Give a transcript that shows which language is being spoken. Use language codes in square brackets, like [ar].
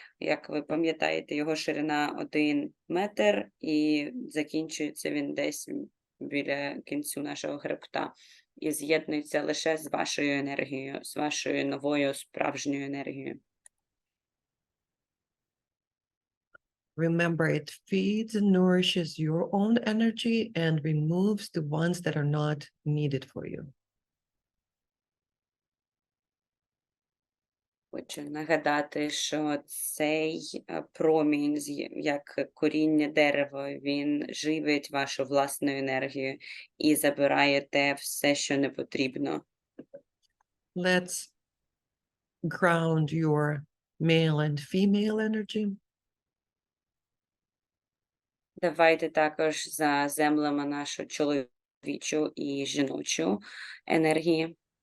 [uk] Як ви пам'ятаєте, його ширина 1 метр і закінчується він десь біля кінцю нашого хребта. І з'єднується лише з вашою енергією, з вашою новою справжньою енергією. [en] Remember, it feeds and nourishes your own energy and removes the ones that are not needed for you. [uk] Хочу нагадати, що цей промінь, як коріння дерева, він живить вашу власну енергію і забирає те все, що не потрібно. [en] Let's ground your male and female energy. [uk] Давайте також заземлимо нашу чоловічу і жіночу енергії.